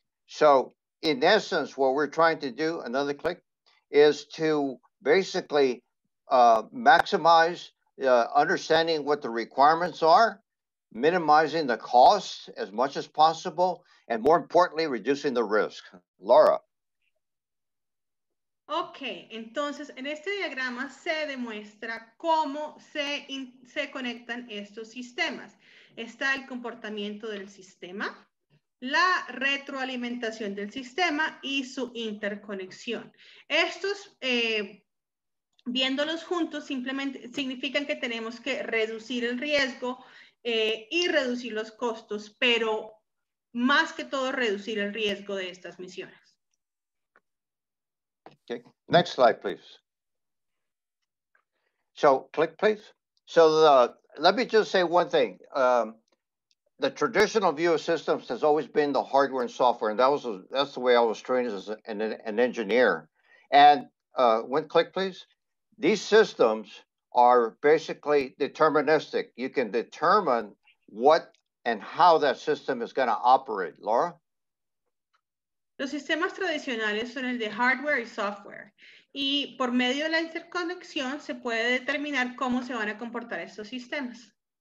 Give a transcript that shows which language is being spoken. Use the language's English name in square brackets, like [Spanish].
[English] So in essence, what we're trying to do, another click, is to basically maximize understanding what the requirements are, minimizing the costs as much as possible, and more importantly, reducing the risk. Laura. [Spanish] Ok, entonces en este diagrama se demuestra cómo se conectan estos sistemas. Está el comportamiento del sistema, la retroalimentación del sistema y su interconexión. Estos, viéndolos juntos, simplemente significan que tenemos que reducir el riesgo y reducir los costos, pero más que todo reducir el riesgo de estas misiones. [English] Okay, next slide, please. So click, please. So let me just say one thing. The traditional view of systems has always been the hardware and software, and that's the way I was trained as an engineer. And one click, please. These systems are basically deterministic. You can determine what and how that system is going to operate. Laura? [Spanish] Los sistemas tradicionales son el de hardware y software. Y por medio de la interconexión se puede determinar cómo se van a comportar estos sistemas.